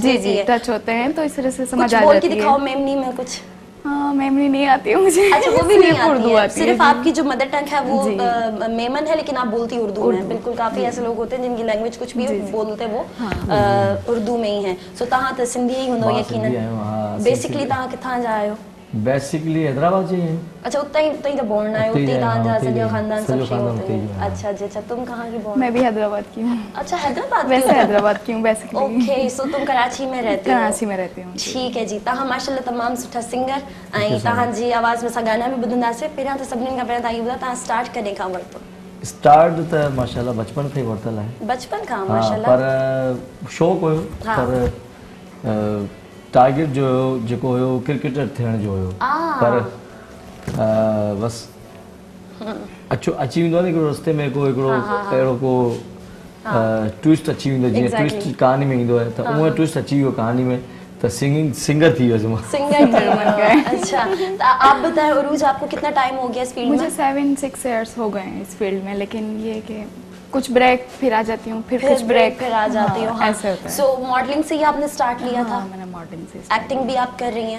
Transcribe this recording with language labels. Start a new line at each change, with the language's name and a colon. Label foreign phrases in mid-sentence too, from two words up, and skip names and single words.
Urdu: जी देती जी है। ٹچ ہوتے ہیں تو اس وجہ سے سمجھ कुछ आ بول کے جاتی ہے. دکھاؤ میمنی میں کچھ. ہاں میمنی نہیں آتی ہے مجھے. اچھا، وہ بھی نہیں सिर्फ आती उर्दू है, آتی ہے. सिर्फ जी। آپ کی جو
English: mother tongue
Urdu: ہے وہ जी। میمن ہے، لیکن آپ بولتی اردو میں۔ بالکل، کافی ایسے لوگ ہوتے ہیں جن کی لینگوئج کچھ بھی جی، جی. بولتے وہ اردو میں ہی ہے.
Sindhi: सो तव्हां त सिंधी ही हूंदो मां सिंधी आहियां,
Urdu: यकीनन। हाँ,
Sindhi: बेसिकली तव्हां किथां जा आहियो? बेसिकली हैदराबाद जी हैं। अच्छा, उतना ही तो बोर्न आयो, उते ही उते ही
Urdu: ہے، ہاں,
Sindhi: तव्हांजा उते ही सॼो
Urdu: है।
Sindhi: खानदान सॼो सब शइ खानदान
Urdu: होते
Sindhi: उते ही
Urdu: हैं। ہے، ہاں. اچھا جی، اچھا، تم کہاں کی بورن? میں بھی حیدرآباد کی ہوں. اچھا، حیدرآباد کی वैसे हो? حیدرآباد کی ہوں بیسکلی. اوکے، سو تم کراچی میں رہتی ہو? کراچی میں رہتی ہوں. ٹھیک ہے جی.
Sindhi: तव्हां माशाल्लाह तमामु सुठा सिंगर ऐं तव्हांजी आवाज़ में असां गाना बि ॿुधंदासीं। पहिरियां त सभिनीनि खां पहिरियां तव्हां इहो ॿुधायो, तव्हां स्टार्ट कॾहिं खां वरितो? स्टार्ट त माशाल्लाह बचपन खां ई वरितल आहे। बचपन खां हाँ, माशाल्लाह। पर शौक़ु हुयो, हाँ। पर टारगेट जो हुयो जेको हुयो क्रिकेटर थियण जो हुयो। पर बस अची वेंदो आहे न हिकिड़ो रस्ते में हिकिड़ो अहिड़ो को ट्विस्ट अची वेंदो, जीअं ट्विस्ट कहानी में ईंदो आहे, त उहो ट्विस्ट अची वियो कहानी में, त सिंगर थी वियुसि मां।
Urdu: سنگر بن گئے. اچھا، تو آپ بتائیں عروج، آپ کو کتنا ٹائم ہو گیا اس فیلڈ میں? مجھے 7-6 ایئرز ہو گئے ہیں اس فیلڈ میں، لیکن یہ کہ کچھ بریک پھر آ جاتی ہوں، پھر کچھ بریک پھر آ جاتی ہو۔ ہاں. ایسے ہوتا ہے. سو ماڈلنگ سے ہی آپ نے سٹارٹ لیا हाँ, था? میں نے ماڈلنگ سے ایکٹنگ بھی آپ کر رہی ہیں?